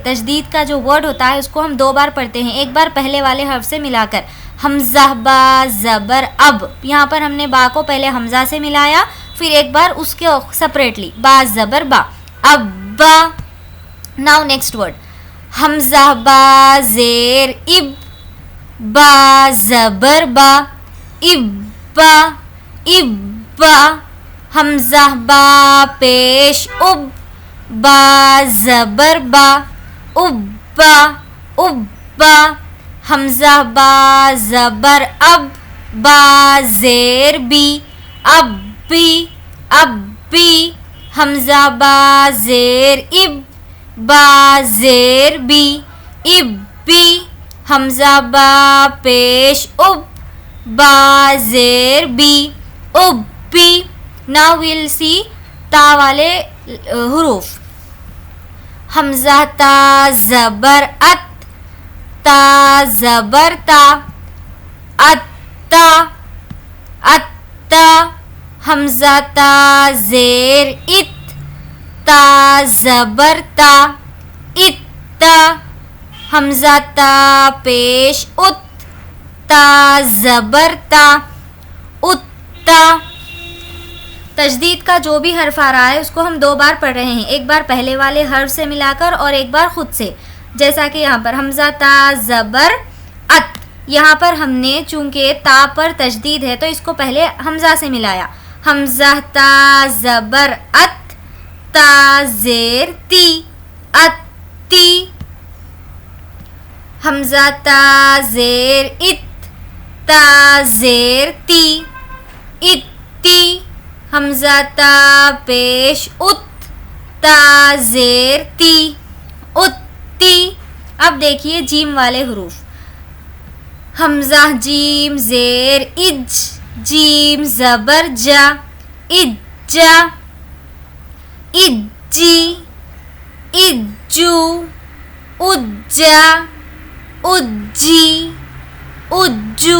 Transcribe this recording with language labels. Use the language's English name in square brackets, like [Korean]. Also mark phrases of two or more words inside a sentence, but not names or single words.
[Urdu] تجدید کا جو ورڈ ہوتا ہے اس کو ہم 2 بار پڑھتے ہیں، ایک بار پہلے والے حرف سے ملا کر. حمزہ با زبر اب، یہاں پر ہم نے با کو پہلے حمزہ سے ملایا، پھر ایک بار اس کے سپریٹلی با زبر با، ابا. [English] Now next word, [Urdu] حمزہ با زیر اب، با زبر با، ابا ابا. حمزہ با پیش اب، با زبر با، ابا ابا. حمزہ با زبر اب، با زیر بی، اب بی اب بی. حمزہ با زیر اب، با زیر بی، اب بی. حمزہ با پیش اب، با زیر بی، اب بی. [English] Now we'll see [Urdu] تا والے حروف. حمزہ تا زبر ات، تا زبر تا، اتا اتا. حمزہ تا زیر ات، تا زبر تا، اتا. حمزہ تا پیش ات، تا زبر تا، اتا. تجدید کا جو بھی حرف آ رہا ہے اس کو ہم 2 بار پڑھ رہے ہیں، ایک بار پہلے والے حرف سے ملا کر اور ایک بار خود سے. جیسا کہ یہاں پر حمزہ تا زبر ات، یہاں پر ہم نے چونکہ تا پر تجدید ہے تو اس کو پہلے حمزہ سے ملایا. حمزہ تا زبر ات، تا زیر تی، اتی. حمزہ تا زیر ات، تا زیر تی، اتی. حمزہ تا پیش ات، تا زیر تی، اتی. اب دیکھیے جیم والے حروف. حمزہ جیم زیر اج، جیم زبر جا، اجا، اجی، اجو، اجا، اجی، اجو.